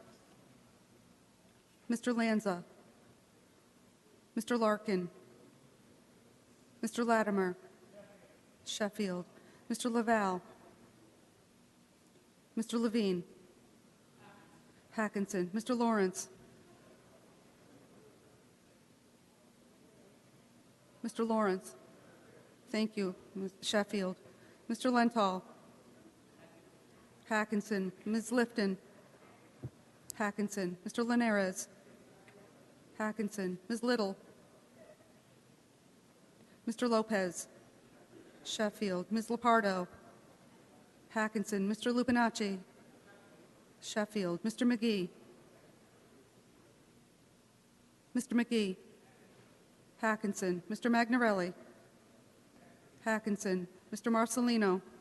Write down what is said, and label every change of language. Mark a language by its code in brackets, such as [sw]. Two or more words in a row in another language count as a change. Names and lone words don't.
[en] Mr. Lanza. Mr. Larkin. Mr. Latimer. Sheffield. Mr. Laval. Mr. Levine. Hackinson. Mr. Lawrence. Mr. Lawrence. Thank you, Ms. Sheffield. Mr. Lenthal. Hackinson. Ms. Lifton. Hackinson. Mr. Linares. Hackinson. Ms. Little. Mr. Lopez. Sheffield. Ms. Lepardo. Hackinson. Mr. Lupinacci. Sheffield. Mr. McGee. Mr. McGee. Hackinson. Mr. Magnarelli. Hackinson. Mr. Marcelino.